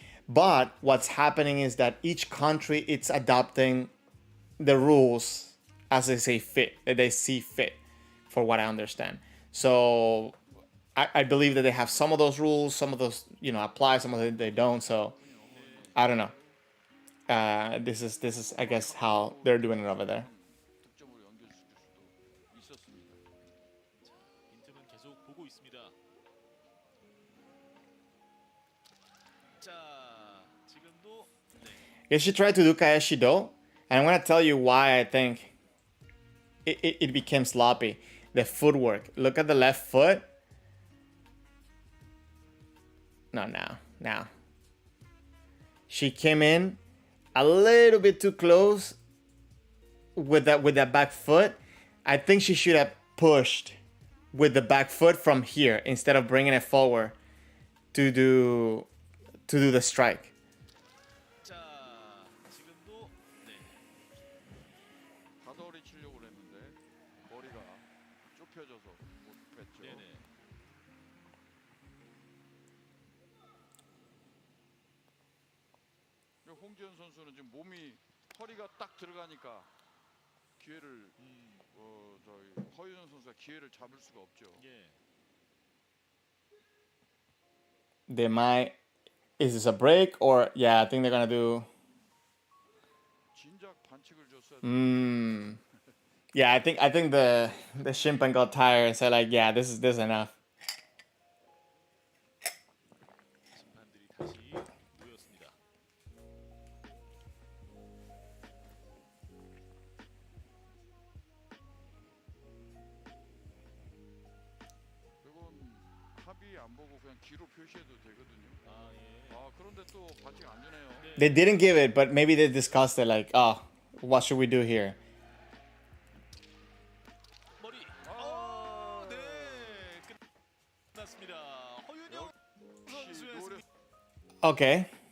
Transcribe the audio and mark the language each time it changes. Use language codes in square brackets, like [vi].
[en] But what's happening is that each country it's adopting the rules as they say fit, that they see fit, for what I understand. So I believe that they have some of those rules, some of those apply, some of them they don't. So I don't know. This is I guess how they're doing it over there. [ko] 득점으로 연결시킬 수도 있었습니다. 빈틈은 계속 보고 있습니다. 자, 지금도 네. [en] Yeah, she tried to do Kaeshido, and I'm gonna tell you why I think it became sloppy. The footwork. Look at the left foot. No, now. She came in a little bit too close with that back foot. I think she should have pushed with the back foot from here instead of bringing it forward to do the strike. [ko] 자, 지금도 네. 가더리 치려고 했는데 머리가 좁혀져서 못 뺐죠. 네네. 홍지연 선수는 지금 몸이 허리가 딱 들어가니까 기회를 저희 허윤영 선수가 기회를 잡을 수가 없죠. 예. [en] They might. Is this a break or yeah? I think they're gonna do. [ko] 진작 반칙을 줬어야 [en] Yeah, I think the Shimpan got tired and said like, yeah, this is enough. [ko] 심판들이 다시 모였습니다. 이건 합의 안 보고 그냥 기로 표시해도 되거든요. 아, 예. 아 그런데 또 반칙 안 주네요. [en] They didn't give it, but maybe they discussed it like, oh, what should we do here? [ko] 머리. 네. 끝났습니다. 허윤영 선수의 노래 승리. [en] Okay.